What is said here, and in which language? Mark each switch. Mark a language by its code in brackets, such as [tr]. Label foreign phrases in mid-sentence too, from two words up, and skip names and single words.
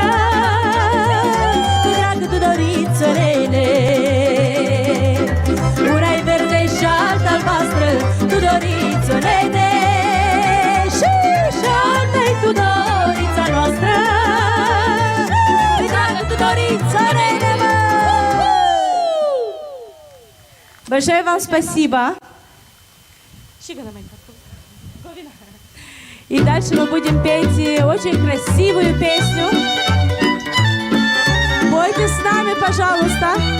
[ro] Păi dragă Tudorițo, nene, una-i verde și alta albastră, Tudorițo, nene, și alta-i Tudorița noastră. Păi dragă Tudorițo, nene, mă! [ru] Большое вам спасибо. И дальше мы будем петь очень красивую песню. Пойте с нами, пожалуйста.